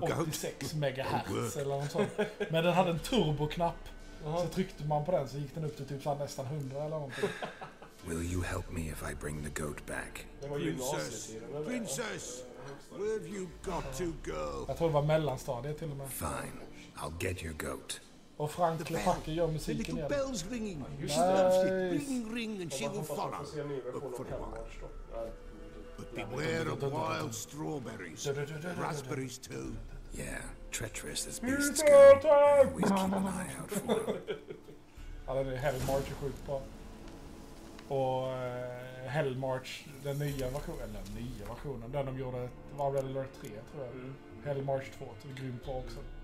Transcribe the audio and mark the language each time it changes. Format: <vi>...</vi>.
<sv>86 megahertz eller något sånt. Men den hade en turboknapp. Så tryckte man på den så gick den upp till typ så nästan 100 eller någonting.</sv> <en>Will you help me if I bring the goat back? Princess! Where have you got to, girl?</en> <sv>Jag tror det var mellanstadiet till och med.</sv> <en>Fine, I'll get your goat.</en> <sv>Och Frank Lepacke gör musiken igen.</sv> <en>Bells ringing. Nice. She loves it. Ring, and she will follow. Up for a while. But beware of wild strawberries. Raspberries too. Yeah, treacherous as beasts go. Always keep an eye out for them.</en> <sv>Ja, den är Hellmarch är sjukt bra. Och Hellmarch, den nya versionen, den de gjorde, var Red Alert 3 tror jag. Hellmarch 2, det är grymt bra också.</sv>